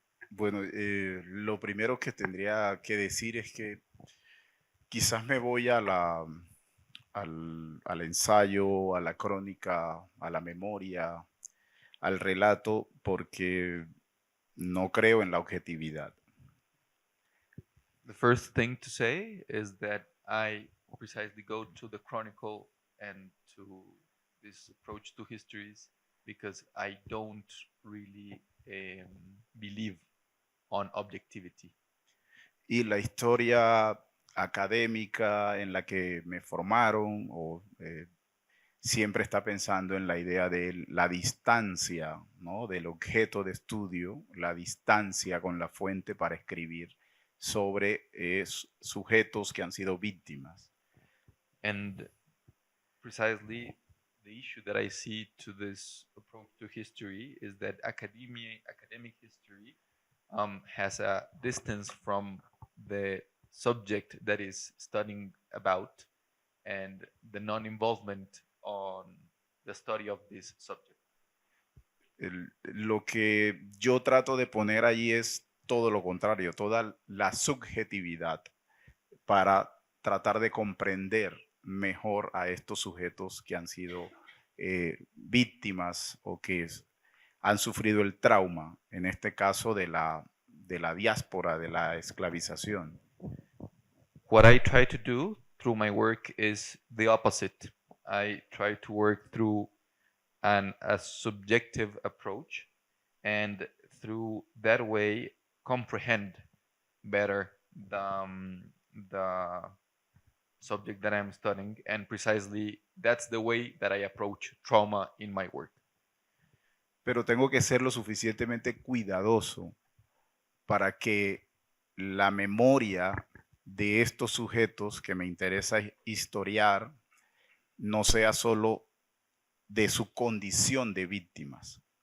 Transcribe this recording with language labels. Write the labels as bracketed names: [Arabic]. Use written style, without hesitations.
[Spanish] Bueno, lo primero que tendría que decir es que quizás me voy a al ensayo, a la crónica, a la memoria, al relato, porque no creo en la objetividad. [English] The first thing to say is that I precisely go to the chronicle and to this approach to histories because I don't really believe on objectivity. [Spanish] Y la historia académica en la que me formaron siempre está pensando en la idea de la distancia, ¿no? Del objeto de estudio, la distancia con la fuente para escribir sobre sujetos que han sido víctimas. [English] And precisely the issue that I see to this approach to history is that academic history has a distance from the subject that is studying about and the non-involvement on the study of this subject. [Spanish] Lo que yo trato de poner allí es todo lo contrario, toda la subjetividad para tratar de comprender mejor a estos sujetos que han sido víctimas o que han sufrido el trauma, en este caso de la diáspora, de la esclavización. [English] What I try to do through my work is the opposite. I try to work through a subjective approach and through that way comprehend better the subject that I'm studying, and precisely that's the way that I approach trauma in my work. [Spanish] Pero tengo que ser lo suficientemente cuidadoso para que la memoria de estos sujetos que me interesa historiar no sea solo de su condición de víctimas.